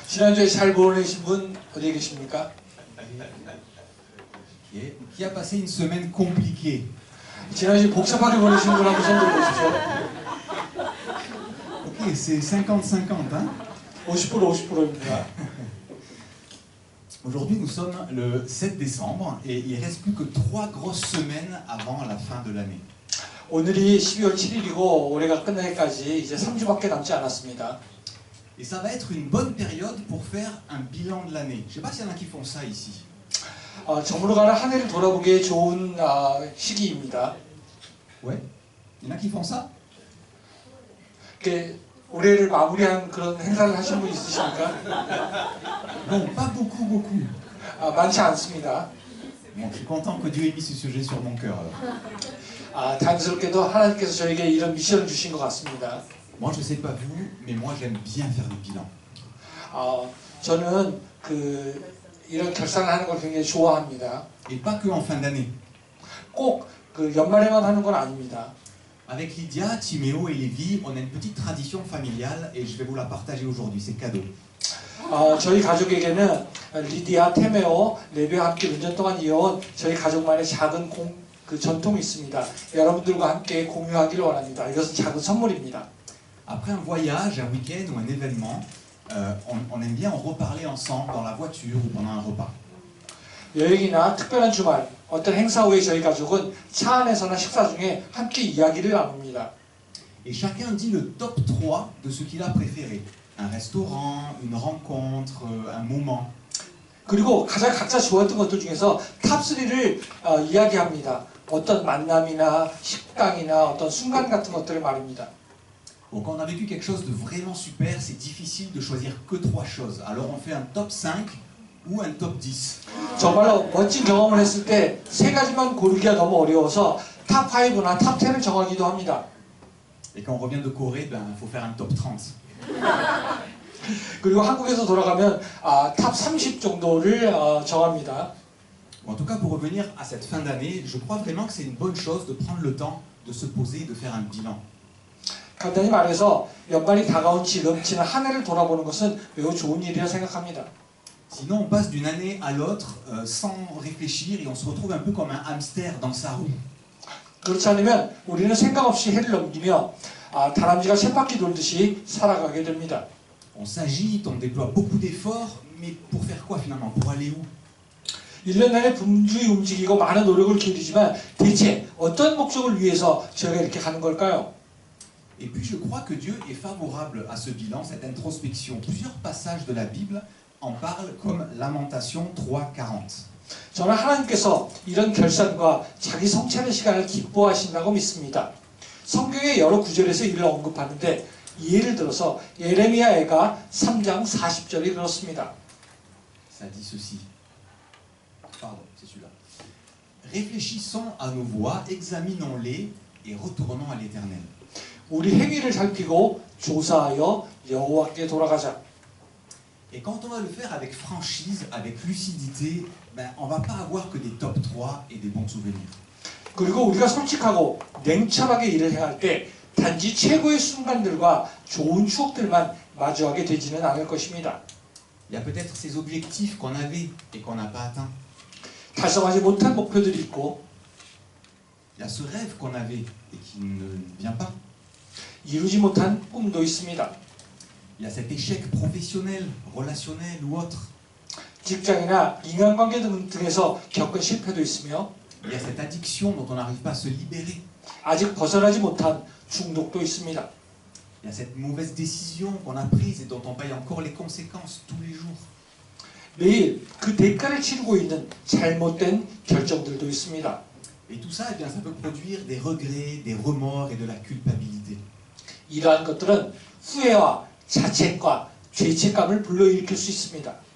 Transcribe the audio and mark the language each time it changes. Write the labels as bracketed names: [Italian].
[Korean] 지난주에 잘 보내신 분 어디 계십니까? [English] Okay. [French] Qui a passé une semaine compliquée? [Korean] 지난주에 복잡하게 보내신 분 한번 손 들어보십시오. [French] Ok, c'est 50-50. Hein? [Korean] 50%입니다. [French] Aujourd'hui, nous sommes le 7 décembre et il ne reste plus que 3 grosses semaines avant la fin de l'année. [Korean] 오늘이 12월 7일이고 올해가 끝나기까지 이제 3주밖에 남지 않았습니다. [French] Et ça va être une bonne période pour faire un bilan de l'année. Je ne sais pas s'il y en a qui font ça ici. [Korean] 저물어가는 한 해를 돌아보기에 좋은 시기입니다. [French] Ouais? Il y en a qui font ça? [Korean] 올해를 마무리한 그런 행사를 하신 분 있으십니까? [French] Non, pas beaucoup. [Korean] 많지 않습니다. [French] Bon, je suis content que Dieu ait mis ce sujet sur mon cœur. Alors. [Korean] 다행스럽게도 하나님께서 저에게 이런 미션을 주신 것 같습니다. [French] Moi, je ne sais pas vous, mais moi, j'aime bien faire des bilans. [Korean] 저는 이런 결산을 하는 걸 굉장히 좋아합니다. [French] Et pas que en fin d'année. [Korean] 꼭 연말에만 하는 건 아닙니다. [French] Avec Lydia, Timéo et Lévi, on a une petite tradition familiale et je vais vous la partager aujourd'hui, c'est cadeau. [Korean] 저희 가족에게는 리디아, 테메오, 레비와 함께 몇 년 동안 이어온 저희 가족만의 작은 전통이 있습니다. 여러분들과 함께 공유하기를 원합니다. 이것은 작은 선물입니다. [French] Après un voyage, un week-end ou un événement, on aime bien en reparler ensemble dans la voiture ou pendant un repas. [Korean] 여행이나 특별한 주말, 어떤 행사 후에 저희 가족은 차 안에서나 식사 중에 함께 이야기를 나눕니다. [French] Et chacun dit le top 3 de ce qu'il a préféré. Un restaurant, une rencontre, un moment. [Korean] 그리고 각자 좋아했던 것들 중에서 탑3를 이야기합니다. 어떤 만남이나 식당이나 어떤 순간 같은 것들을 말입니다. [French] Bon, quand on a vécu quelque chose de vraiment super, c'est difficile de choisir que 3 choses. Alors on fait un top 5 ou un top 10. [Korean] 정말로 멋진 경험을 했을 때 3가지만 고르기가 너무 어려워서 탑 5나 탑 10을 정하기도 합니다. [French] Et quand on revient de Corée, il faut faire un top 30. [Korean] 그리고 한국에서 돌아가면 탑 30 정도를 정합니다. [French] En tout cas, pour revenir à cette fin d'année, je crois vraiment que c'est une bonne chose de prendre le temps de se poser et de faire un bilan. [Korean] 간단히 말해서 연말이 다가온 지금 지난 한 해를 돌아보는 것은 매우 좋은 일이라 생각합니다. [French] Sinon, on passe d'une année à l'autre sans réfléchir et on se retrouve un peu comme un hamster dans sa roue. [Korean] 그렇지 않으면 우리는 생각 없이 해를 넘기며 다람쥐가 쳇바퀴 돌듯이 살아가게 됩니다. [French] On s'agite, on déploie beaucoup d'efforts, mais pour faire quoi finalement? Pour aller où? [Korean] 1년 내내 분주히 움직이고 많은 노력을 기울이지만 대체 어떤 목적을 위해서 저희가 이렇게 가는 걸까요? [French] Et puis je crois que Dieu est favorable à ce bilan, cette introspection. Plusieurs passages de la Bible en parlent comme Lamentation 3:40. [Korean] 저는 하나님께서 이런 결산과 자기 성찰의 시간을 기뻐하신다고 믿습니다. 성경의 여러 구절에서 이를 언급하는데 예를 들어서 예레미야가 3장 40절이 그렇습니다. [French] Ça dit ceci. Pardon, c'est celui-là. Réfléchissons à nos voies, examinons-les et retournons à l'Éternel. [Korean] 우리 행위를 살피고 조사하여 여호와께 돌아가자. [French] Et quand on va le faire avec franchise, avec lucidité, ben, on va pas avoir que des top 3 et des bons souvenirs. [Korean] 그리고 우리가 솔직하고 냉철하게 일을 행할 때 단지 최고의 순간들과 좋은 추억들만 마주하게 되지는 않을 것입니다. [French] Il y a peut-être ces objectifs qu'on avait et qu'on n'a pas atteint. [Korean] 달성하지 못한 목표들이 있고 [French] Il y a ce rêve qu'on avait et qui ne vient pas. [Korean] 이루지 못한 꿈도 있습니다. [French] Il y a cet échec professionnel, relationnel ou autre. [Korean] 직장이나 인간관계 등에서 겪은 실패도 있으며 [French] Il y a cette addiction dont on n'arrive pas à se libérer. [Korean] 아직 벗어나지 못한 중독도 있습니다. [French] Il y a cette mauvaise décision qu'on a prise et dont on paye encore les conséquences tous les jours. [Korean] 매일 그 대가를 치르고 있는 잘못된 결정들도 있습니다. [French] Et tout ça, eh bien, ça peut produire des regrets, des remords et de la culpabilité. [Korean] 이러한 것들은 후회와 자책과 죄책감을 불러일으킬 수 있습니다.